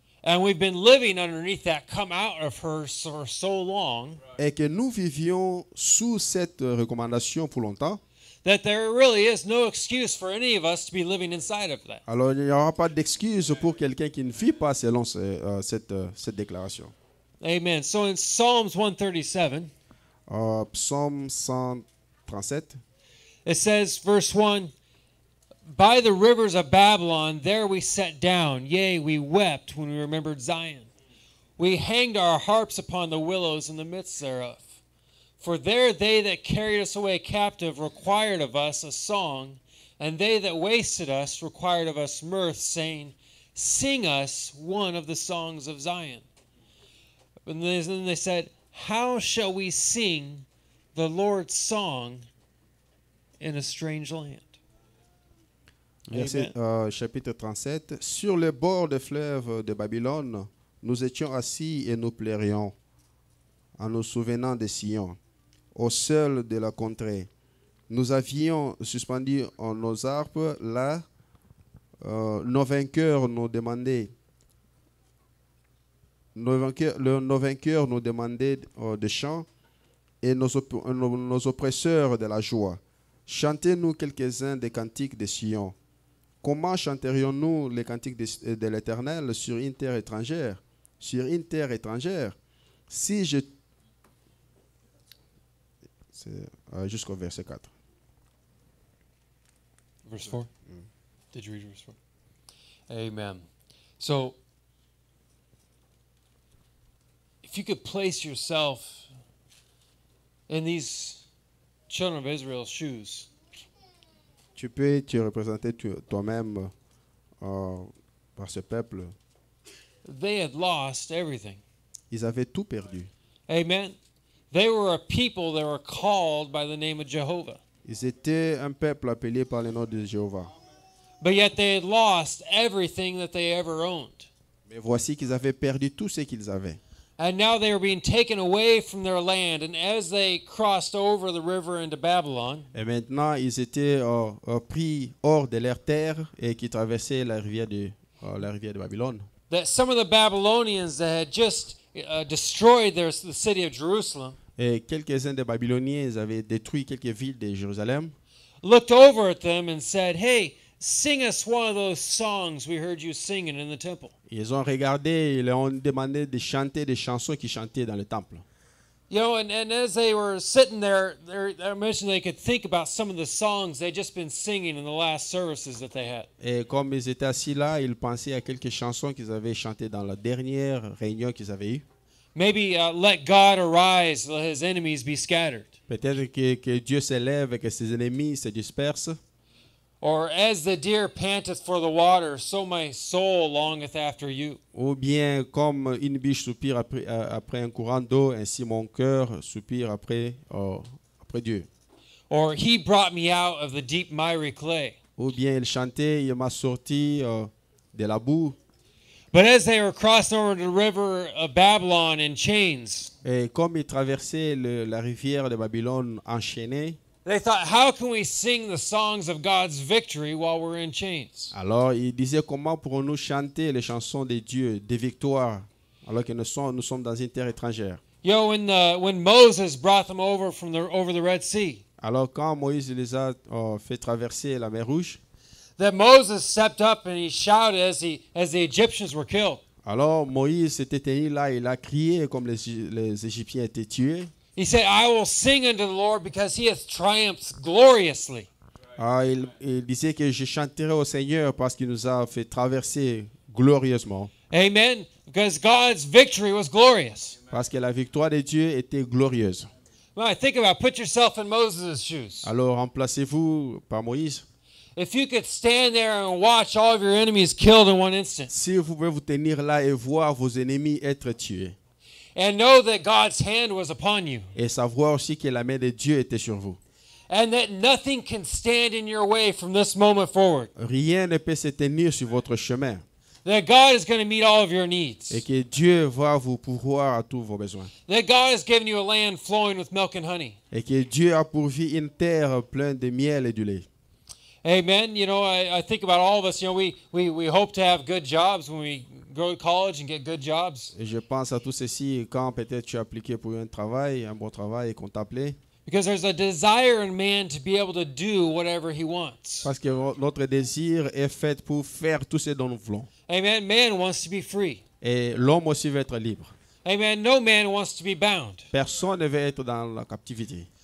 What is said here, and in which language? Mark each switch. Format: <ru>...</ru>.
<en>and we've been living underneath that come out of her for so long,</en> <fr>et que nous vivions sous cette recommandation pour longtemps,</fr> <en>that there really is no excuse for any of us to be living inside of that.</en> <fr>alors il n'y aura pas d'excuse pour quelqu'un qui ne vit pas selon cette déclaration.</fr> <en>Amen. So in Psalms 137,</en> <fr>Psaume 137,</fr> <en>it says, verse 1, by the rivers of Babylon, there we sat down. Yea, we wept when we remembered Zion. We hanged our harps upon the willows in the midst thereof. For there they that carried us away captive required of us a song, and they that wasted us required of us mirth, saying, sing us one of the songs of Zion. And then they said, how shall we sing the Lord's song in a strange land?</en> <fr>verset, chapitre 37. Sur le bord des fleuves de Babylone, nous étions assis et nous pleurions en nous souvenant de Sion, au seul de la contrée. Nous avions suspendu nos harpes là, nos vainqueurs nous demandaient. Nos vainqueurs nous demandaient des chants et nos oppresseurs de la joie. Chantez-nous quelques-uns des cantiques de Sion. Comment chanterions-nous les cantiques de l'Éternel sur une terre étrangère? Sur une terre étrangère? Si je... C'est jusqu'au verset 4.</fr> <en>verse 4? Did you read verse 4? Amen. So, if you could place yourself in these children of Israel's shoes,</en> <fr>Tu peux te représenter toi-même par ce peuple.</fr> <en>they had lost everything.</en> <fr>Ils avaient tout perdu.</fr> <en>Amen. They were a people that were called by the name of Jehovah.</en> <fr>Ils étaient un peuple appelé par le nom de Jéhovah.</fr> <en>But yet they had lost everything that they ever owned.</en> <fr>Mais voici qu'ils avaient perdu tout ce qu'ils avaient.</fr> <en>And now they were being taken away from their land. And as they crossed over the river into Babylon,</en> <fr>Et maintenant, ils étaient pris hors de leur terre et qui traversaient la rivière de Babylone.</fr> <en>that some of the Babylonians that had just destroyed the city of Jerusalem</en> <fr>Et quelques-uns des Babyloniens ils avaient détruit quelques villes de Jérusalem.</fr> <en>looked over at them and said, "Hey, sing us one of those songs we heard you singing in the temple."</en> <fr>Ils ont regardé, ils leur ont demandé de chanter des chansons qu'ils chantaient dans le temple.</fr> <en>You know, and as they were sitting there, I mentioned they could think about some of the songs they'd just been singing in the last services that they had.</en> <fr>Et comme ils étaient assis là, ils pensaient à quelques chansons qu'ils avaient chantées dans la dernière réunion qu'ils avaient eue.</fr> <en>Maybe let God arise, let his enemies be scattered.</en> <fr>Peut-être que Dieu s'élève et que ses ennemis se dispersent.</fr> <en>Or as the deer panteth for the water, so my soul longeth after you.</en> <fr>Ou bien comme une biche soupire après un courant d'eau, ainsi mon cœur soupire après Dieu.</fr> <en>Or he brought me out of the deep miry clay.</en> <fr>Ou bien il chantait, il m'a sorti de la boue.</fr> <en>But as they were crossing over the river of Babylon in chains,</en> <fr>Et comme il traversait la rivière de Babylone enchaînée,</fr> <en>they thought, how can we sing the songs of God's victory while we're in chains?</en> <fr>alors il disait comment pourrons-nous chanter les chansons de Dieu, des victoires, alors que nous sommes dans une terre étrangère.</fr> <en>You know, when Moses brought them over over the Red Sea,</en> <fr>Alors quand Moïse les a fait traverser la mer Rouge,</fr> <en>that Moses stepped up and he shouted as the Egyptians were killed.</en> <fr>alors Moïse s'était tenu là, il a crié comme les Égyptiens étaient tués.</fr> <en>He said, I will sing unto the Lord because he hath triumphed gloriously.</en> <fr>Il disait que je chanterai au Seigneur parce qu'il nous a fait traverser glorieusement.</fr> <en>Amen. Because God's victory was glorious.</en> <fr>Parce que la victoire de Dieu était glorieuse.</fr> <en>Well, think about it. Put yourself in Moses' shoes.</en> <fr>Alors remplacez-vous par Moïse.</fr> <en>If you could stand there and watch all of your enemies killed in one instant,</en> <fr>Si vous pouvez vous tenir là et voir vos ennemis être tués,</fr> <en>and know that God's hand was upon you,</en> <fr>et savoir aussi que la main de Dieu était sur vous.</fr> <en>and that nothing can stand in your way from this moment forward,</en> <fr>Rien ne peut se tenir sur votre chemin.</fr> <en>that God is going to meet all of your</en> <fr>Et</fr> <en>needs,</en> <fr>que Dieu va vous pourvoir à tous vos besoins.</fr> <en>that God has given you a land flowing with milk and honey.</en> <fr>Et que Dieu a pourvu une terre pleine de miel et de lait.</fr> <en>Amen. You know, I think about all of us. You know, we hope to have good jobs when we go to college and get good jobs,</en> <fr>Et je pense à tout ceci quand peut-être tu as appliqué pour un travail, un bon travail et qu'on t'a appelé.</fr> <en>because there's a desire in man to be able to do whatever he wants.</en> <fr>Parce que notre désir est fait pour faire tout ce dont nous voulons.</fr> <en>Amen. Man wants to be free.</en> <fr>Et l'homme aussi veut être libre.</fr> <en>Amen. No man wants to be bound.</en> <fr>Personne ne veut être dans la captivité.</fr>